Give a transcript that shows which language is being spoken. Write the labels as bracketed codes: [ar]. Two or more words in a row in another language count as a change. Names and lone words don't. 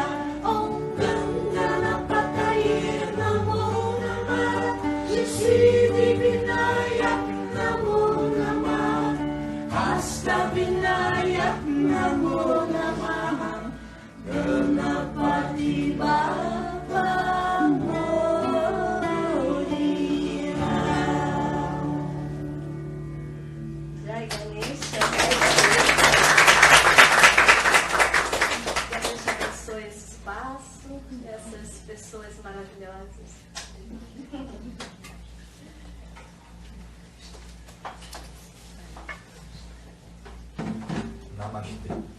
[sa] ॐ गणपतये नमो नमः श्री सिद्धि विनायक नमो नमः अष्ट विनायक नमो नमः [mr] गणपती बाप्पा मोरया. [hi] जय गणेशा. [pt] Que Deus abençoe esse espaço, essas pessoas maravilhosas. Namastê.